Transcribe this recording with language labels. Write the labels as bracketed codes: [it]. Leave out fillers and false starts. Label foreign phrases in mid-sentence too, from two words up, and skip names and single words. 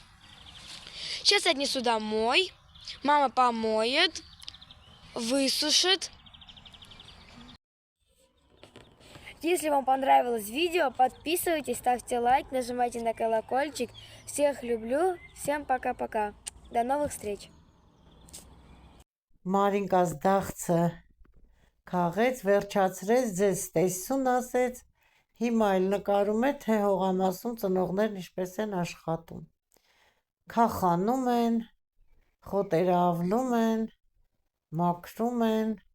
[ru] Сейчас отнесу домой. Мама помоет, высушит. Если вам понравилось видео, подписывайтесь, ставьте лайк, нажимайте на колокольчик. Всех люблю. Всем пока-пока. До новых встреч. [hy] Մարինկաս դաղցը քաղեց, վերջացրեց, ձեզ տեսություն ասեց, հիմա էլ նկարում է, թե հողամասում ծնողներն ինչպես են աշխատում։ Քախանում են, խոտերը ավլում են, մաքրում են,